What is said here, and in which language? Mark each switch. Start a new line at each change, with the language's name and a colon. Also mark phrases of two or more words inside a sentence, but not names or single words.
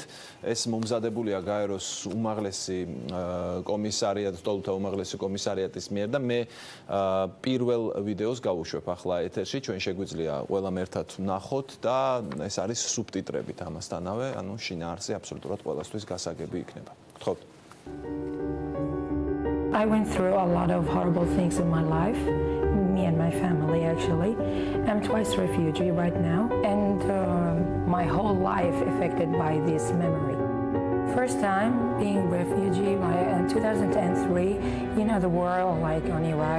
Georgian: ეს მომზადებულია გაეროს უმაღლესი კომისარიატ, ლტოლვილთა უმაღლესი კომისარიატის მიერ და მე პირველ ვიდეოს გავუშვებ ახლა ეთერში, ჩვენ შეგვიძლია ყველამ ერთად ვნახოთ და ეს არის სუბტიტრებით ამასთანავე, ანუ შინაარსი აბსოლუტურად ყველასთვის გასაგები იქნება. გთხოვთ.
English: I went through a lot of horrible things in my life, me and my family actually. I'm twice refugee right now and my whole life affected by this memory. First time being refugee in 2003, you know the war like on Iraq.